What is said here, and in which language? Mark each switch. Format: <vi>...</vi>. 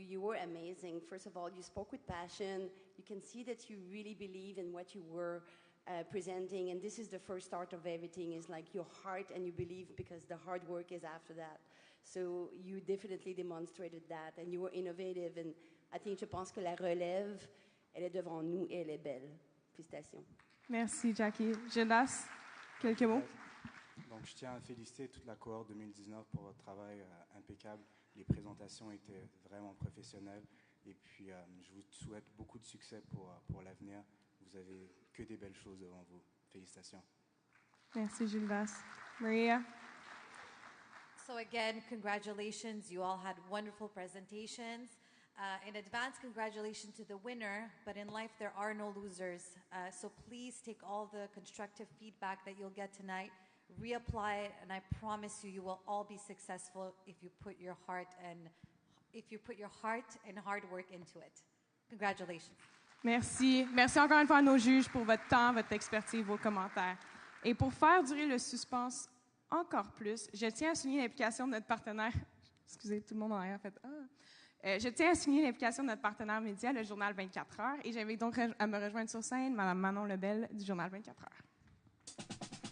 <en>You were amazing. First of all, you spoke with passion. You can see that you really believe in what you were presenting, and this is the first start of everything. Is like your heart, and you believe because the hard work is after that. So you definitely demonstrated that, and you were innovative. And I think,</en> <fr>je pense que la relève, elle est devant nous et elle est belle. Félicitations. Merci, Jackie. Gildas, quelques mots? Donc, je tiens à féliciter toute la cohorte 2019 pour votre travail impeccable. Les présentations étaient vraiment professionnelles. Et puis, je vous souhaite beaucoup de succès pour l'avenir. Vous avez que des belles choses devant vous. Félicitations. Merci, Gildas. Maria?</fr> <en>So again, congratulations. You all had wonderful presentations. In advance, congratulations to the winner, but in life there are no losers. So please take all the constructive feedback that you'll get tonight, reapply it, and I promise you, you will all be successful if you put your heart and hard work into it. Congratulations.</en> <fr>Merci. Merci encore une fois à nos juges pour votre temps, votre expertise, vos commentaires. Et pour faire durer le suspense encore plus, je tiens à souligner l'implication de notre partenaire. Excusez, tout le monde en arrière a fait je tiens à souligner l'implication de notre partenaire média, le Journal 24 heures, et j'invite donc à me rejoindre sur scène Mme Manon Lebel du Journal 24 heures.</fr>